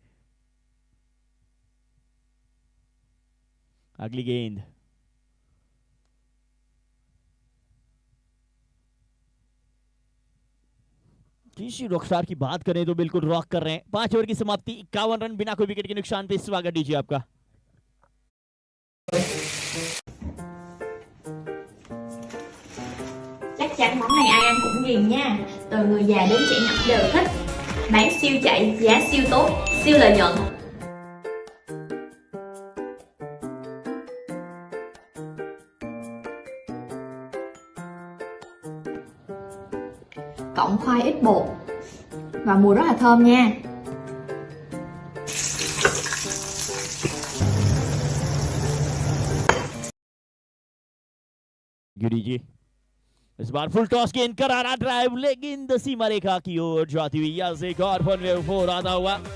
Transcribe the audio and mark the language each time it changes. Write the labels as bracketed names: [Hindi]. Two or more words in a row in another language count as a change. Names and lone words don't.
[Hindi] अगली गेंद, क्यूसी रॉकस्टार की बात करें तो बिल्कुल रॉक कर रहे हैं। 5 ओवर की समाप्ति, 51 रन बिना कोई विकेट के नुकसान पे। स्वागत दीजिए आपका। [Vietnamese] Chắc chắn món này ai ăn cũng ghiền nha. Từ người già đến trẻ nhỏ đều thích. Bán siêu chạy, giá siêu tốt, siêu lợi nhuận. Cộng khoai ít bột và mùi rất là thơm nha. [Hindi] गिरी जी इस बार फुल टॉस गेंद, करारा ड्राइव, लेकिन सीमा रेखा की ओर जाती हुई। यहाँ से एक और फनवेव 4 आता हुआ।